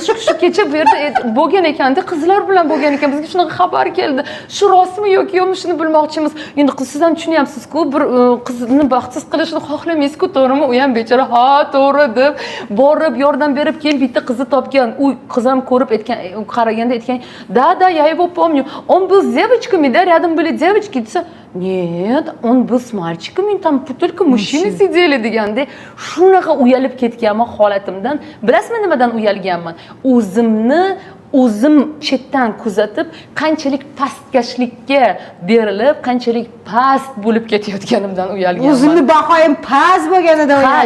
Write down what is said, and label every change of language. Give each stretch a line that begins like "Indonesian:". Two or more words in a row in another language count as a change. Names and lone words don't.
Uzbek: Shu kecha bu yerda bo'lgan ekanda, qizlar bilan bo'lgan ekan. Bizga shunaqa xabar keldi. Shu rostmi yoki yo'qmi shuni bilmoqchimiz. Endi siz ham tushunyapsiz-ku, bir qizni baxtsiz qilishni xohlamaysiz-ku, to'g'rimi? U ham bechora, "Ha, to'g'ri" deb borib yordam berib, keyin bitta qizni topgan. U qiz ham ko'rib aytgan, qaraganda aytgan,
Russian: "Да, я его помню. Он был с девочками, да, рядом были девочки". Desa, "Нет, он был с мальчиками, там только mужчины сидели"
Uzbek: deganda shunaqa uyalib ketganman holatimdan. Bilasizmi nimadan uyalganman? O'zim chetdan kuzatib, qanchalik pastkashlikka berilib, qanchalik past bo'lib ketayotganimdan uyalganman. O'zimni bahoyim past bo'lganida uyaldim.